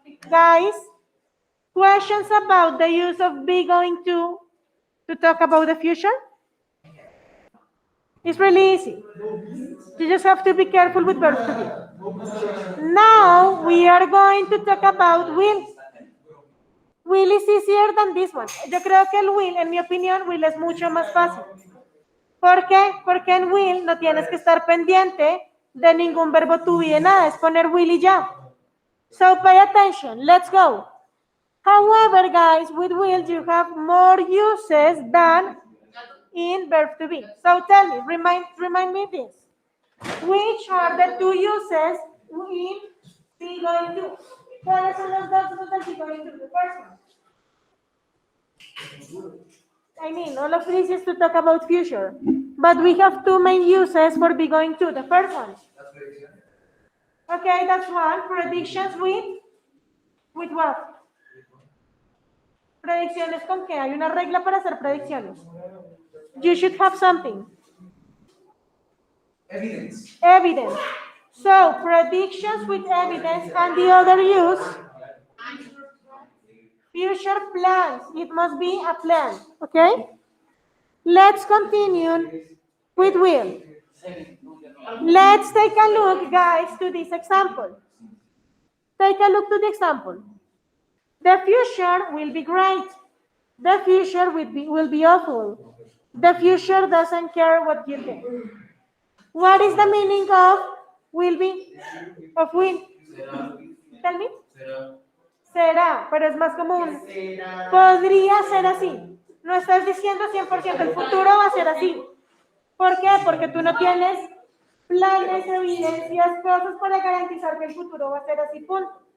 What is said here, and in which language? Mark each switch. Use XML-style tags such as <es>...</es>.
<en>Guys, questions about the use of be going to talk about the future? It's really easy. You just have to be careful with verb to be. Now we are going to talk about will. Will is easier than this one.</en> <es>Yo creo que el will, en mi opinión, will es mucho más fácil. ¿Por qué? Porque en will no tienes que estar pendiente de ningún verbo to be de nada, es poner will y ya.</es> <en>So pay attention, let's go. However, guys, with will you have more uses than in verb to be. So tell me, remind me this. Which are the two uses in be going to?</en> <es>¿Cuáles son los dos usos del be going to?</es> <en>The first one. I mean, all of this is to talk about future. But we have two main uses for be going to. The first one. Okay, that's one. Predictions with what?</en> <es>Predicciones con qué? Hay una regla para hacer predicciones.</es> <en>You should have something. Evidence. Evidence. So, predictions with evidence and the other use, future plans. It must be a plan, okay? Let's continue with will. Let's take a look, guys, to this example. Take a look to the example. The future will be great. The future will be awful. The future doesn't care what you think. What is the meaning of will be? Of will? Tell me.</en> <es>Será, pero es más como un podría ser así. No estás diciendo 100% el futuro va a ser así. ¿Por qué? Porque tú no tienes planes, evidencias, cosas para garantizar que el futuro va a ser así, punto.</es>